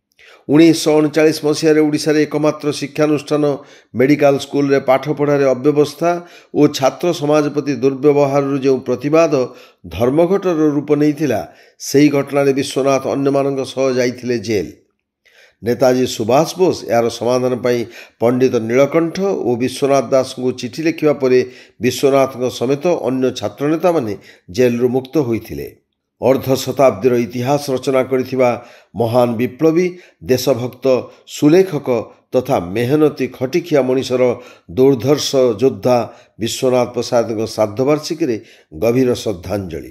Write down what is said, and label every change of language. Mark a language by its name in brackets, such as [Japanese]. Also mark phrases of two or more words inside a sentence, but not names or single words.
[Odia] 1939 ମସିହାରେ ଓଡ଼ିଶାରେ ଏକମାତ୍ର ଶିକ୍ଷାନୁଷ୍ଠାନ ମେଡ଼ିକାଲ ସ୍କୁଲରେ ପାଠପଢ଼ାରେ ଅବ୍ୟବସ୍ଥା ଓ ଛାତ୍ର ସମାଜ ପ୍ରତି ଦୁର୍ବ୍ୟବହାରରୁ ଯେଉଁ ପ୍ରତିବାଦ ଧର୍ମଘଟର ରୂପ ନେଇଥିଲା, ସେହି ଘଟଣାରେ ବିଶ୍ୱନାଥ ଅନ୍ୟମାନଙ୍କ ସହ ଯାଇଥିଲେ ଜେଲ। ନେତାଜୀ ସୁଭାଷ ବୋଷ ଏହାର ସମାଧାନ ପାଇଁ ପଣ୍ଡିତ ନୀଳକଣ୍ଠ ଓ ବିଶ୍ୱନାଥ ଦାସଙ୍କୁ ଚିଠି ଲେଖିବା ପରେ ବିଶ୍ୱନାଥଙ୍କ ସମେତ ଅନ୍ୟ ଛାତ୍ରନେତାମାନେ ଜେଲରୁ ମୁକ୍ତ ହୋଇଥିଲେ। ଅର୍ଦ୍ଧ ଶତାବ୍ଦୀର ଇତିହାସ ରଚନା କରିଥିବା ମହାନ ବିପ୍ଳବୀ ଦେଶଭକ୍ତ ସୁଲେଖକ ତଥା ମେହନତି ଖଟିଖିଆ ମନୀଷର ଦୁର୍ଦ୍ଧର୍ଷ ଯୋଦ୍ଧା ବିଶ୍ୱନାଥ ପ୍ରସାଦ ଶ୍ରାଦ୍ଧବାର୍ଷିକୀ ଗଭୀର ଶ୍ରଦ୍ଧାଞ୍ଜଳି।